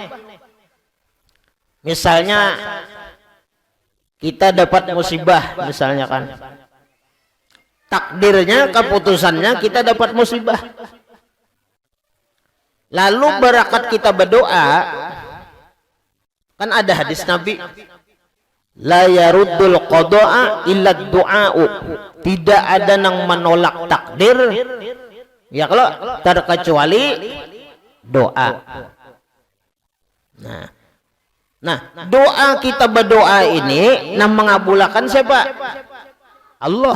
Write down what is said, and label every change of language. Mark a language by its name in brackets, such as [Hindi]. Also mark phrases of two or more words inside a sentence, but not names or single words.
[Indonesian] misalnya kita dapat musibah, misalnya kan, takdirnya keputusannya kita dapat musibah, lalu berakat kita berdoa, kan ada hadis Nabi, [Arabic] la yaruddul qada'a illa du'a'u, [Indonesian] tidak ada yang menolak takdir ya kalau terkecuali doa. Nah, doa kita berdoa ini yang mengabulkan siapa? Allah.